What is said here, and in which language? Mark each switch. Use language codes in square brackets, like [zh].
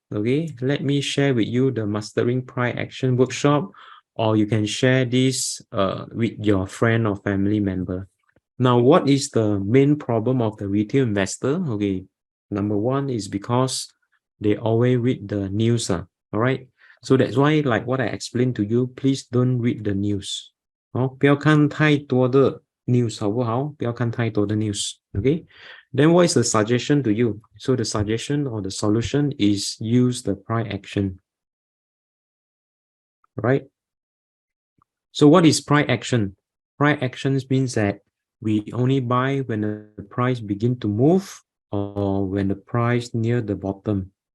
[en] Okay, let me share with you the mastering price action workshop, or you can share this with your friend or family member. Now, what is the main problem of the retail investor? Okay, number one is because they always read the news. All right, so that's why, like what I explained to you, please don't read the news. [zh] 不要看太多的 news 好不好？不要看太多的 news. [en] Okay, then what is the suggestion to you? So the suggestion or the solution is use the price action. Right? So what is price action? Price actions means that we only buy when the price begin to move or when the price near the bottom.